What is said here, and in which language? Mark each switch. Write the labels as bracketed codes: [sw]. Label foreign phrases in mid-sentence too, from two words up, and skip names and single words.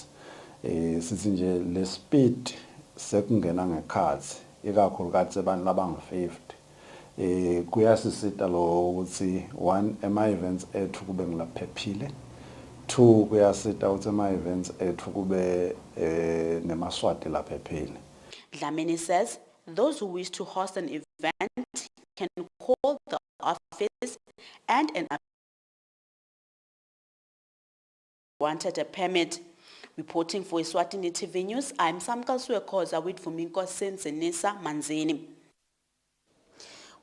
[ss] Sithi nje le speed sekungena ngekhathi ikakhulukathi sebantu labang-50 kuyasisita lo ukuthi one ema-events ethu kube ngilaphephile, two kuyasita ukuthi ema-events ethu kube neMaswati laphephile. [en] Dlamini says those who wish to host an event can call the office and wanted a permit. Reporting for Eswatini TV News, I'm Samka Suekoza with Fuminko Sensenisa Manzini.